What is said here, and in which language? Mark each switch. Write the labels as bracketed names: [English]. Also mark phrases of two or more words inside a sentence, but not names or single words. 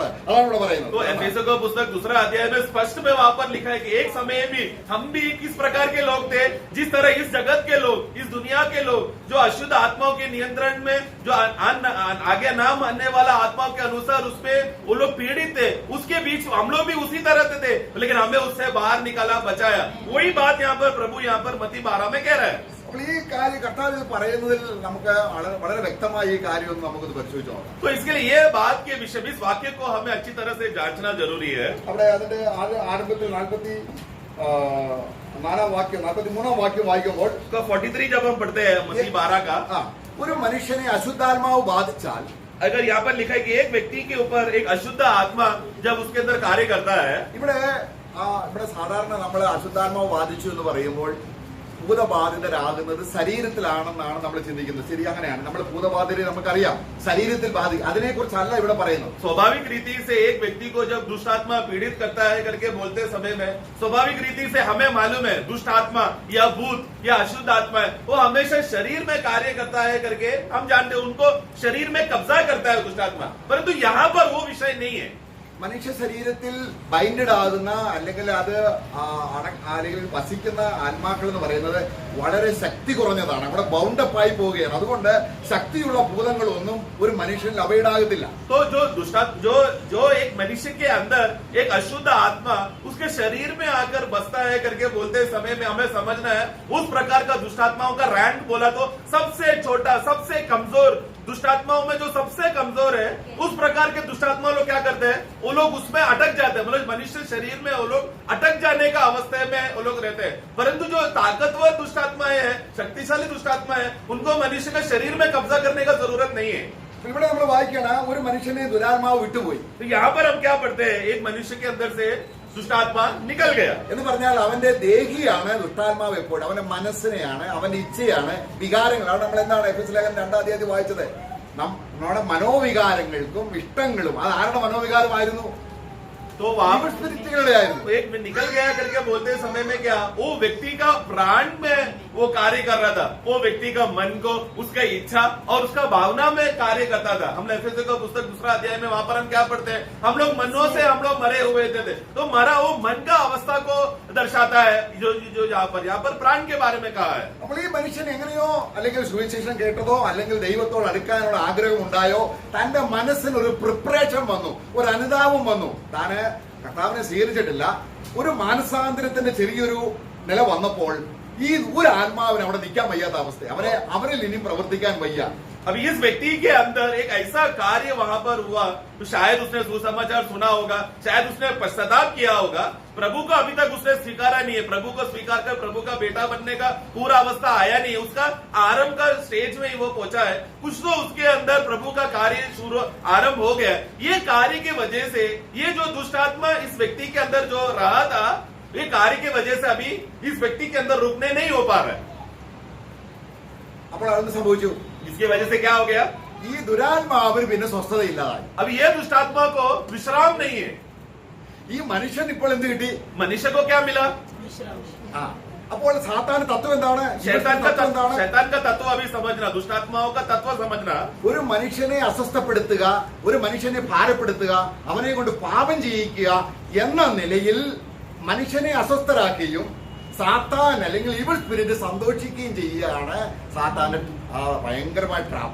[Malayalam] അതാണ് ഇവിടെ പറയുന്നത്. [Hindi] तो एफेसियों का पुस्तक 2 अध्याय में स्पष्ट में वहां पर लिखा है कि एक समय भी हम भी किस प्रकार के लोग थे, जिस तरह इस जगत के लोग, इस दुनिया के लोग, जो अशुद्ध आत्माओं के नियंत्रण में, जो आगे ना मानने वाला आत्माओं के अनुसार उसमें वो लोग पीड़ित थे, उसके बीच हम लोग भी उसी तरह से थे. लेकिन हमें उससे बाहर निकाला, बचाया. वही बात यहाँ पर प्रभु यहाँ पर मत्ती 12 में कह रहा है. [Malayalam] അപ്പോൾ ഈ കാര്യം കർത്താവ് ഇത് പറയുന്നതിൽ നമുക്ക് വളരെ വ്യക്തമായി ഈ കാര്യം ഒന്ന് നമുക്കൊന്ന് പരിശോധിച്ച് നോക്കാം. [Hindi] तो इसके लिए ये बात के विषय में इस वाक्य को हमें अच्छी तरह से जांचना जरूरी है. [Malayalam] അവിടെ അതിന്റെ ആരംഭത്തിൽ 44 വാക്യം 43 വാക്യം വായിക്കുമ്പോൾ [Hindi] 43 जब हम पढ़ते हैं मत्ती 12 का, [Malayalam] ഒരു മനുഷ്യനെ അശുദ്ധാത്മാവ് ബാധിച്ചാൽ [Hindi] अगर यहाँ पर लिखा है कि एक व्यक्ति के ऊपर एक अशुद्ध आत्मा जब उसके अंदर कार्य करता है, [Malayalam] ഇവിടെ സാധാരണ നമ്മൾ അശുദ്ധാത്മാവ് ബാധിച്ചു എന്ന് പറയുമ്പോൾ ഭൂതബാധിതരാകുന്നത് ശരീരത്തിലാണെന്നാണ് നമ്മൾ ചിന്തിക്കുന്നത്. ശരി, അങ്ങനെയാണ്. നമ്മൾ ഭൂതബാധിതരെ നമുക്കറിയാം, ശരീരത്തിൽ ബാധിക്കും. അതിനെക്കുറിച്ചല്ല ഇവിടെ പറയുന്നത്. [Hindi] स्वाभाविक रीति से एक व्यक्ति को जब दुष्ट आत्मा पीड़ित करता है करके बोलते समय में स्वाभाविक रीति से हमें मालूम है दुष्ट आत्मा या भूत या अशुद्ध आत्मा है वो हमेशा शरीर में कार्य करता है करके हम जानते हैं, उनको शरीर में कब्जा करता है दुष्ट आत्मा. परंतु यहाँ पर वो विषय नहीं है. [Malayalam] മനുഷ്യ ശരീരത്തിൽ ബൈൻഡഡ് ആകുന്ന അല്ലെങ്കിൽ അത് അല്ലെങ്കിൽ വസിക്കുന്ന ആത്മാക്കൾ എന്ന് പറയുന്നത് വളരെ ശക്തി കുറഞ്ഞതാണ്. അവിടെ ബൗണ്ടപ്പായി പോവുകയാണ്. അതുകൊണ്ട് ശക്തിയുള്ള ഭൂതങ്ങളൊന്നും ഒരു മനുഷ്യനിൽ അവൈഡാകത്തില്ല. [Hindi] तो जो एक मनुष्य के अंदर एक अशुद्ध आत्मा उसके शरीर में आकर बसता है करके बोलते समय में हमें समझना है उस प्रकार का दुष्टात्माओं का रैंक बोला तो सबसे छोटा सबसे कमजोर दुष्टात्माओं में जो सबसे कमजोर है उस प्रकार के दुष्टात्मा लोग क्या करते हैं, वो लोग उसमें अटक जाते हैं. मतलब मनुष्य शरीर में वो लोग अटक जाने का अवस्था में वो लोग रहते हैं. परंतु जो ताकतवर दुष्टात्माएं हैं, शक्तिशाली दुष्टात्मा है, उनको मनुष्य के शरीर में कब्जा करने का जरूरत नहीं है. [Malayalam] ഇവിടെ നമ്മൾ വായിക്കണം, ഒരു മനുഷ്യനെ ദുരാത്മാവ് വിട്ടുപോയി. [Hindi] तो यहाँ पर हम क्या पढ़ते हैं, एक मनुष्य के अंदर से दुष्टात्मा निकल गया. [Malayalam] എന്ന് പറഞ്ഞാൽ അവന്റെ ദേഹിയാണ് ദുഷ്ടാത്മാവ്. എപ്പോഴും അവന്റെ മനസ്സിനെയാണ്, അവന്റെ ഇച്ഛയാണ്, വികാരങ്ങളാണ്. നമ്മൾ എന്താണ് എഫെസ്യ ലേഖനം 2-ാം അധ്യായത്തിൽ വായിച്ചത്? നമ്മുടെ മനോവികാരങ്ങൾക്കും ഇഷ്ടങ്ങളും അത് ആരുടെ മനോവികാരമായിരുന്നു? [Hindi] तो वहां [Malayalam] സ്പിരിറ്റുകളുടെ ആയിരുന്നു. [Hindi] एक में निकल गया करके बोलते समय में क्या वो व्यक्ति का प्राण में वो कार्य कर रहा था, वो व्यक्ति का मन को उसका इच्छा और उसका भावना में कार्य करता था. हम एफेसस का पुस्तक 2 अध्याय में वहां पर हम क्या पढ़ते हैं, हम लोग मनों से हम लोग मरे हुए थे. तो मरा वो मन का अवस्था को दर्शाता है जो यहाँ पर प्राण के बारे में कहा है. [Malayalam] അപ്പോൾ ഈ മനുഷ്യൻ എങ്ങനെയോ അല്ലെങ്കിൽ സുവിശേഷം കേട്ടതോ അല്ലെങ്കിൽ ദൈവത്തോട് അടുക്കാനുള്ള ആഗ്രഹം ഉണ്ടായോ തന്റെ മനസ്സിന് ഒരു പ്രിപ്പറേഷൻ വന്നു, ഒരു അനുതാപം വന്നു. താന് കർത്താവിനെ സ്വീകരിച്ചിട്ടില്ല. ഒരു മാനസാന്തരത്തിന്റെ ചെറിയൊരു നില വന്നപ്പോൾ ഈ ഒരു ആത്മാവിന് അവിടെ നിൽക്കാൻ വയ്യാത്ത അവസ്ഥ, അവരിൽ ഇനിയും പ്രവർത്തിക്കാൻ വയ്യ. [Hindi] अब इस व्यक्ति के अंदर एक ऐसा कार्य वहां पर हुआ तो शायद उसने सुसमाचार सुना होगा, शायद उसने पश्चाताप किया होगा. प्रभु को अभी तक उसने स्वीकारा नहीं है. प्रभु को स्वीकार कर प्रभु का बेटा बनने का पूरा अवस्था आया नहीं है. उसका आरंभ का स्टेज में ही वो पहुंचा है. कुछ तो उसके अंदर प्रभु का कार्य शुरू आरंभ हो गया. ये कार्य की वजह से ये जो दुष्टात्मा इस व्यक्ति के अंदर जो रहा था, ये कार्य की वजह से अभी इस व्यक्ति के अंदर रुकने नहीं हो पा रहा है. [Malayalam] അപ്പോൾ അതൊന്ന് സംഭവിച്ചു. [Hindi] इसकी वजह से क्या हो गया, [Malayalam] ഈ ദുരാത്മാവിന് പിന്നെ സ്വസ്ഥതയില്ലാതായി. [Hindi] अब ये दुष्टात्मा को विश्राम नहीं है. [Malayalam] ഈ മനുഷ്യൻ ഇപ്പോൾ എന്ത് കിട്ടി? [Hindi] मनुष्य को क्या मिला? [Malayalam] അപ്പോൾ സാത്താൻ തത്വം എന്താണ്? [Hindi] शैतान का तत्व अभी समझना, दुष्टात्माओं का तत्व समझना. [Malayalam] ഒരു മനുഷ്യനെ അസ്വസ്ഥപ്പെടുത്തുക, ഒരു മനുഷ്യനെ ഭാരപ്പെടുത്തുക, അവനെ കൊണ്ട് പാപം ചെയ്യിക്കുക എന്ന നിലയിൽ മനുഷ്യനെ അസ്വസ്ഥരാക്കുകയും സാത്താൻ അല്ലെങ്കിൽ [English] evil spirit [Malayalam] സന്തോഷിക്കുകയും ചെയ്യുകയാണ് സാത്താന്റെ ഭയങ്കരമായ ട്രാപ്പ്.